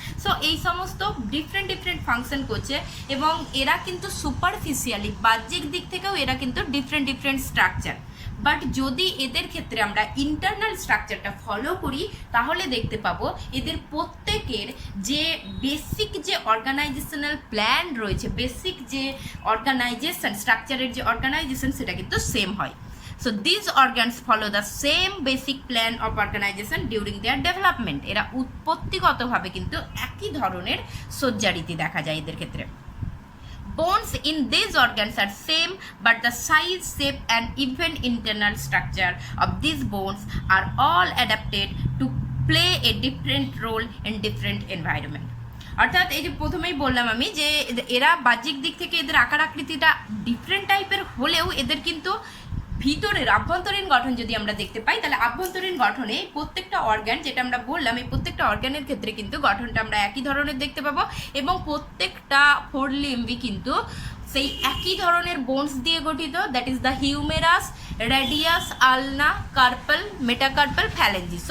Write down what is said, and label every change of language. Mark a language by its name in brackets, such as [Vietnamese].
[Bangla] So এই সমস্ত different function করছে এবং এরা কিন্তু সুপারফিশিয়ালি বাহ্যিক দিক থেকেও এরা কিন্তু ডিফারেন্ট স্ট্রাকচার। বাট যদি এদের ক্ষেত্রে আমরা ইন্টারনাল স্ট্রাকচারটা ফলো করি তাহলে দেখতে পাবো এদের প্রত্যেকের যে বেসিক যে অর্গানাইজেশনাল প্ল্যান রয়েছে, বেসিক যে অর্গানাইজেশন, স্ট্রাকচারের যে অর্গানাইজেশন, সেটা কিন্তু সেম হয়। [English] So these organs follow the same basic plan of organization during their development. [Bangla] এরা উৎপত্তিগতভাবে কিন্তু একই ধরনের সজ্জারীতি দেখা যায় এদের ক্ষেত্রে। [English] Bones in these organs are same, but the size, shape and even internal structure of these bones are all adapted to play a different role in different environment. [Bangla] অর্থাৎ এই যে প্রথমেই বললাম আমি যে এরা বাহ্যিক দিক থেকে এদের আকার আকৃতিটা ডিফারেন্ট টাইপের হলেও এদের কিন্তু ভিতরের আভ্যন্তরীণ গঠন যদি আমরা দেখতে পাই তাহলে আভ্যন্তরীণ গঠনে প্রত্যেকটা অর্গান, যেটা আমরা বললাম, এই প্রত্যেকটা অর্গানের ক্ষেত্রে কিন্তু গঠনটা আমরা একই ধরনের দেখতে পাবো এবং প্রত্যেকটা 4 লিম্বই কিন্তু সেই একই ধরনের বোনস দিয়ে গঠিত, that is the humerus, radius, আলনা, কার্পল, মেটাকার্পল, ফ্যালেঞ্জিস।